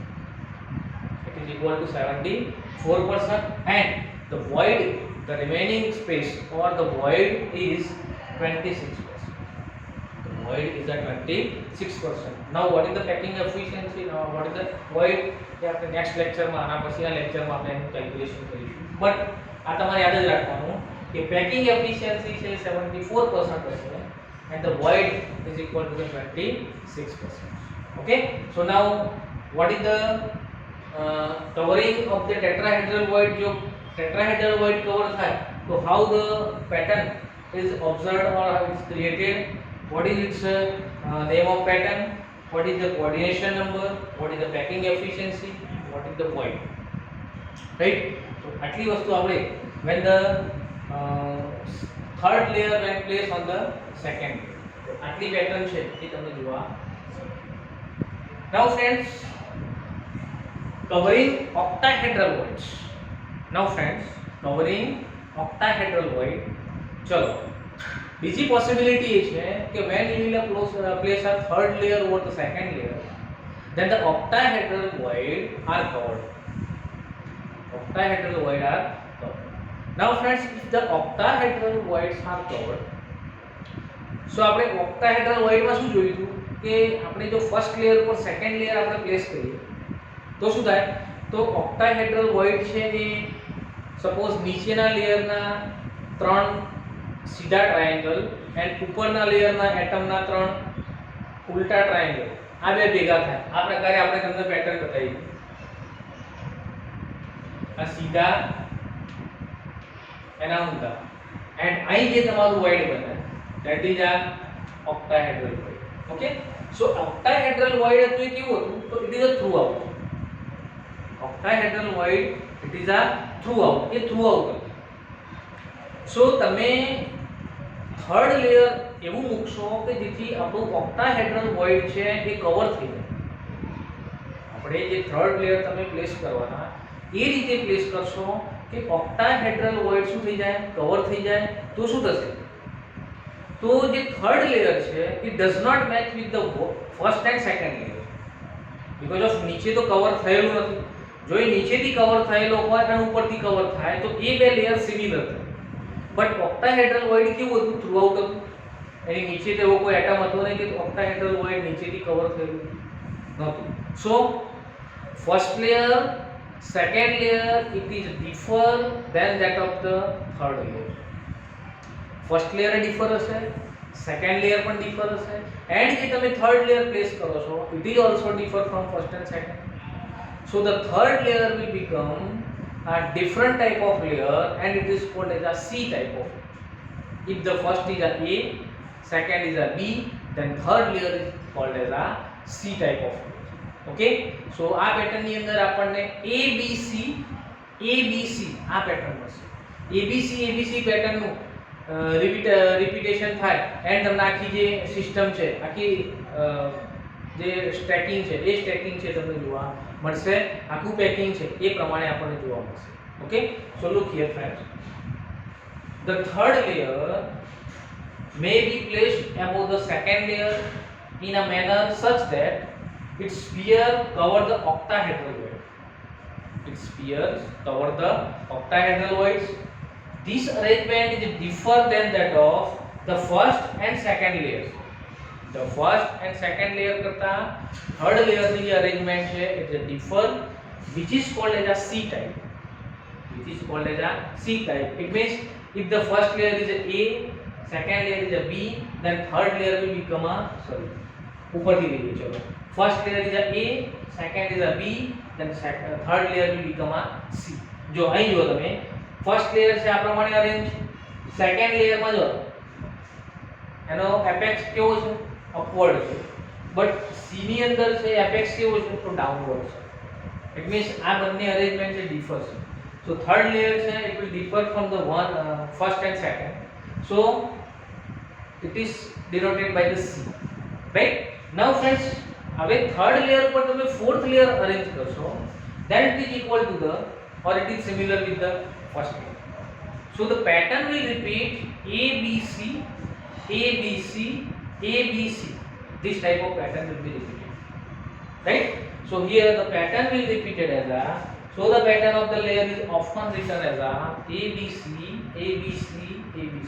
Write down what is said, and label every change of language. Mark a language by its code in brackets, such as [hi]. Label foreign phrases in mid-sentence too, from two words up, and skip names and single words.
[en] It is equal to 74% and the void, the remaining space or the void is 26%. The void is at 26%. Now what is the packing efficiency? Now what is the void? [gu] ये આપણે [en] next lecture [gu] માં આના પછીના lecture માં આપણે એનું કેલ્ક્યુલેશન કરીશું. બટ આ તમારે યાદ જ રાખવાનું કે [en] packing efficiency [gu] છે 74% હશે [en] and the void is equal to the 26%. Okay, so now what is the covering of the tetrahedral void? जो tetrahedral void cover [gu] થાય તો [en] how the pattern is observed or how it is created, what is its name of pattern, what is the coordination number, what is the packing efficiency, what is the void, right? So [gu] આટલી વસ્તુ આપણે [en] when the third layer when placed on the second layer, [gu] આટલી પેટર્ન છે એ તમને જોવા. [en] Now friends, covering octahedral voids. Now friends, covering octahedral void. [gu] ચલો બીજી પોસિબિલિટી એ છે કે [en] when you will place a third layer over the second layer, then the octahedral void are covered. Octahedral void are covered. Now friends, if the octahedral voids are covered, so [gu] આપણે [en] octahedral void [gu] માં શું જોયું હતું કે આપણે જો [en] first layer [gu] ઉપર [en] second layer [gu] આપણે પ્લેસ કરીએ તો શું થાય તો [en] octahedral void [gu] છે એ સપોઝ નીચેના લેયરના 3 સીધા [en] triangle and [gu] ઉપરના લેયરના એટમના 3 ઉલટા ટ્રાયેંગલ આ બે ભેગા થાય. આ પ્રકારે આપણે તમને પેટર્ન બતાવી. આ સીધા એના ઊંધા એન્ડ અહીં જે તમારું void બને [en] that is a octahedral void. Okay, so octahedral void [gu] હતું એ કેવું હતું તો [en] it is a throughout. Octahedral void it is a throughout. [gu] એ throughout હતું. so તમે [en] third layer [gu] એવું મૂકશો કે જેથી આપણું [en] octahedral void [gu] છે એ કવર થઈ જાય. આપણે જે [en] third layer [gu] તમે પ્લેસ કરવાના એ રીતે પ્લેસ કરશો કે [en] octahedral void [gu] શું થઈ જાય કવર થઈ જાય તો શું થશે તો જે [en] third layer [gu] છે [en] it does not match with the first and second layer. because of [gu] નીચે તો કવર થયેલું નથી. જો એ નીચેથી કવર થયેલો હોય અને ઉપરથી કવર થાય તો એ બે લેયર સિમિલર થાય. [en] but octahedral void [gu] કેવું હતું? થ્રુઆઉટ હતું. એની નીચે તો એવો કોઈ એટમ હતો નહીં કે [en] octahedral void [gu] નીચેથી કવર થયેલું નહોતું. [en] So first layer, second layer, it is differ than that of the third layer. first layer differ [gu] હશે, [en] second layer [gu] પણ ડિફર હશે, એન્ડ જે તમે [en] third layer place [gu] કરો છો [en] it is also differ from first and second. So the third layer will become a different type of layer and it is called as a C type of layer. If the first is a A, second is a B, then third layer is called as a C type of layer. Okay, so [gu] આ પેટર્ન ની અંદર આપણને ABC આ પેટર્ન મળશે. ABC પેટર્ન નું રિપીટેશન થાય એન્ડ તમને આખી જે સિસ્ટમ છે, આખી જે સ્ટેકિંગ છે એ સ્ટેકિંગ છે તમને જોવા મળશે, આખું પેકિંગ છે એ પ્રમાણે આપણને જોવા મળશે. [en] Okay, so look here friends, the third layer may be placed above the second layer in a manner such that its sphere cover the octahedral void. Its spheres cover the octahedral voids. This arrangement is different than that of the first and second layers. The first and second layer करता third layer [gu] ની જે [en] arrangement છે it is differ, which is called as a C type. Which is called as a C type. It means if the first layer is a A, second layer is a B, then third layer will become a [gu] ऊपरથી લઈએ ચલો. [en] First layer is a A, second is a B, then third layer will become a C. [gu] જો અહીં જો તમે [en] first layer [gu] છે આ પ્રમાણે અરેન્જ, [en] second layerમાં [gu] જો એનો એપેક્સ કેવો છે? અપવર્ડ છે. બટ સી ની અંદર છે એપેક્સ કેવો છે? તો ડાઉનવર્ડ છે. [en] It means [gu] આ બંને [en] અરેન્જમેન્ટ છે ડિફર છે. So third layer છે it will differ from the one first and second. So it is denoted by the C. Right? Now friends, હવે third layer [gu] પર તમે [en] fourth layer arrange કરશો then it is equal to the or it is similar with the first layer. So the pattern will repeat ABC, ABC, ABC. This type of pattern will be repeated. Right? So here the pattern will be repeated as a, so the pattern of the layer is often written as a ABC, ABC, ABC.